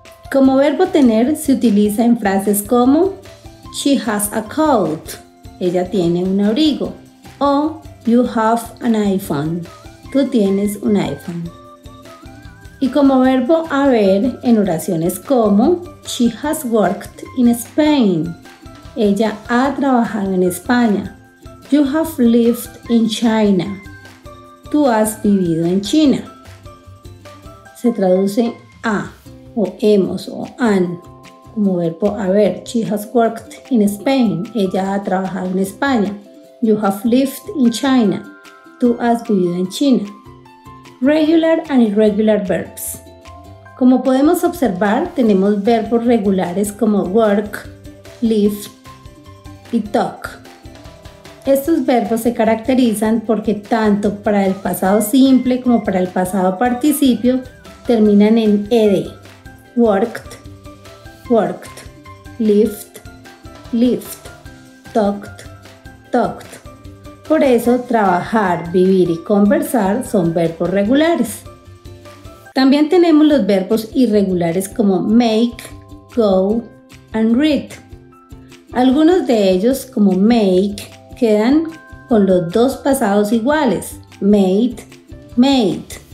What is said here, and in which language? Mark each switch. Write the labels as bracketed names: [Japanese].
[Spanish] Como verbo tener se utiliza en frases como [English] she has a coat, [Spanish] ella tiene un abrigo, o [English] you have an iPhone, [Spanish] tú tienes un iPhone. Y como verbo haber en oraciones como [English] she has worked in Spain, [Spanish] ella ha trabajado en España. [English] You have lived in China, [Spanish] tú has vivido en China. Se traduce a o hemos o han como verbo haber. [English] She has worked in Spain, [Spanish] ella ha trabajado en España. [English] You have lived in China, [Spanish] tú has vivido en China. [English] Regular and irregular verbs. [Spanish] Como podemos observar, tenemos verbos regulares como work, live y talk. Estos verbos se caracterizan porque tanto para el pasado simple como para el pasado participio terminan en ed. [English] Worked, worked, lived, lived, talked, talked. [Spanish] Por eso, trabajar, vivir y conversar son verbos regulares. También tenemos los verbos irregulares como make, go, and read. Algunos de ellos, como make, quedan con los dos pasados iguales, made, made.